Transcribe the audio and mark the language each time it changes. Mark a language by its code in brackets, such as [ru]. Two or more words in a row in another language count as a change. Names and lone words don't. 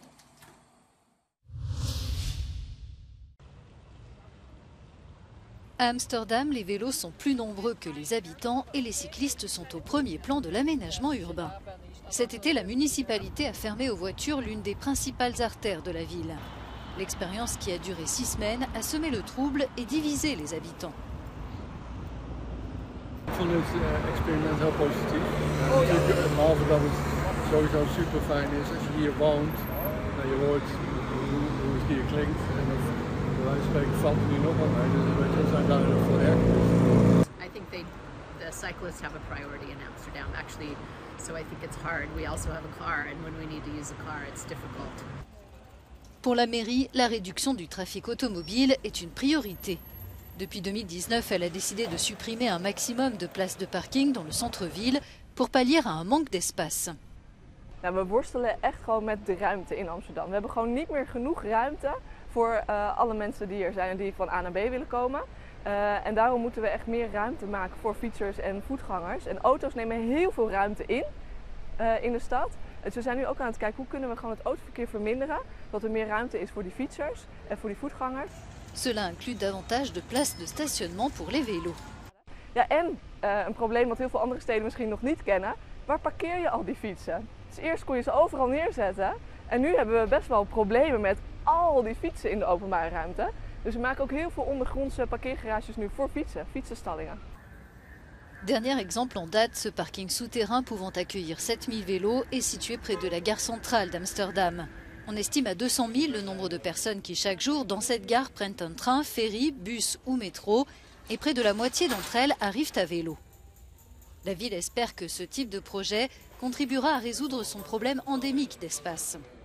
[fr] À Amsterdam, les vélos sont plus nombreux que les habitants et les cyclistes sont au premier plan de l'aménagement urbain. Cet été, la municipalité a fermé aux voitures l'une des principales artères de la ville. L'expérience qui a duré 6 semaines a semé le trouble et divisé les habitants. [nl] Ik vond het experiment heel positief. Behalve dat het sowieso super fijn is als je hier woont. Je hoort hoe het hier klinkt. [en] I think the cyclists have a priority in Amsterdam, actually, so I think it's hard. We also have a car, and when we need to use a car, it's difficult. [fr] Pour la mairie, la réduction du trafic automobile est une priorité. Depuis 2019, elle a décidé de supprimer un maximum de places de parking dans le centre-ville pour pallier à un manque d'espace. [nl] Nou, we worstelen echt gewoon met de ruimte in Amsterdam. We hebben gewoon niet meer genoeg ruimte voor alle mensen die er zijn en die van A naar B willen komen. En daarom moeten we echt meer ruimte maken voor fietsers en voetgangers. En auto's nemen heel veel ruimte in de stad. Dus we zijn nu ook aan het kijken hoe kunnen we gewoon het autoverkeer verminderen, zodat er meer ruimte is voor die fietsers en voor die voetgangers. [fr] Cela inclut davantage de places de stationnement pour les vélos. [nl] Ja, en een probleem wat heel veel andere steden misschien nog niet kennen. Waar parkeer je al die fietsen? Dus eerst kon je ze overal neerzetten. En nu hebben we best wel problemen met al die fietsen in de openbare ruimte. Dus we maken ook heel veel ondergrondse parkeergarages nu voor fietsen, fietsenstallingen. [fr] Dernier exemple en date, ce parking souterrain pouvant accueillir 7000 vélos est situé près de la gare centrale d'Amsterdam. On estime à 200 000 le nombre de personnes qui chaque jour dans cette gare prennent un train, ferry, bus ou métro. Et près de la moitié d'entre elles arrivent à vélo. La ville espère que ce type de projet contribuera à résoudre son problème endémique d'espace.